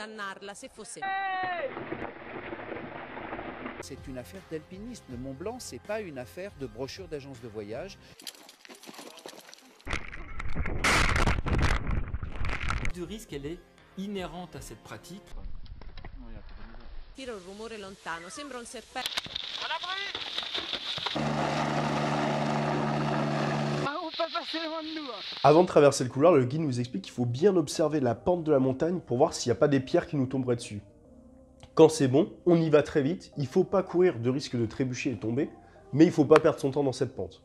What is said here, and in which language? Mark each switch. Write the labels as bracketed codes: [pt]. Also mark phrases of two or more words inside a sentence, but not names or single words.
[fr] C'est une affaire d'alpinisme. Le Mont Blanc, c'est pas une affaire de brochure d'agence de voyage. De risque, elle est inhérente à cette pratique. [it] Tira un rumore lontano, sembra un serpente. [fr] Avant de traverser le couloir, le guide nous explique qu'il faut bien observer la pente de la montagne pour voir s'il n'y a pas des pierres qui nous tomberaient dessus. Quand c'est bon, on y va très vite, il ne faut pas courir de risque de trébucher et tomber, mais il ne faut pas perdre son temps dans cette pente.